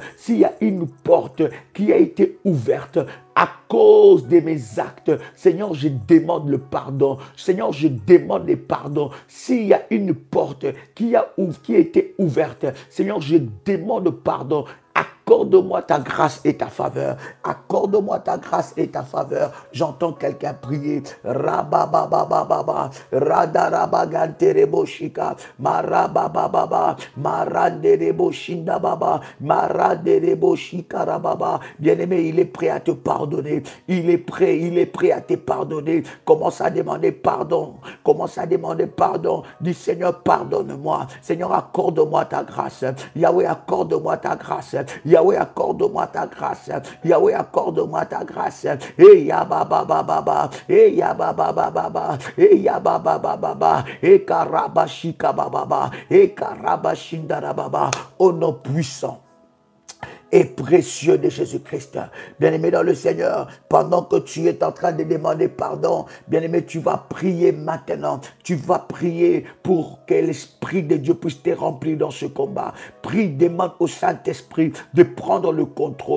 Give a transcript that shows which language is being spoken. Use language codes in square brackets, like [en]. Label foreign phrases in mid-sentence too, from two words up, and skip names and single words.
[fr] S'il y a une porte qui a été ouverte à cause de mes actes, Seigneur, je demande le pardon. Seigneur, je demande le pardon. S'il y a une porte qui a été ouverte, Seigneur, je demande pardon. Accorde-moi ta grâce et ta faveur. Accorde-moi ta grâce et ta faveur. J'entends quelqu'un prier. Rabababababa. Radarabagantereboshika. Marabababa. Marandereboshinda. Maradereboshika rababa. Bien-aimé, il est prêt à te pardonner. Il est prêt à te pardonner. Commence à demander pardon. Commence à demander pardon. Dis, Seigneur, pardonne-moi. Seigneur, accorde-moi ta grâce. Yahweh, accorde-moi ta grâce. Yahweh, accorde-moi ta grâce. Yahweh, accorde-moi ta grâce. Et yababababa. Et yababababa. Et yababababa. Et karabashika bababa. Et karabashindarababa. Au nom puissant et précieux de Jésus-Christ. Bien-aimé dans le Seigneur, pendant que tu es en train de demander pardon, bien-aimé, tu vas prier maintenant. Tu vas prier pour que l'Esprit de Dieu puisse te remplir dans ce combat. Prie, demande au Saint-Esprit de prendre le contrôle.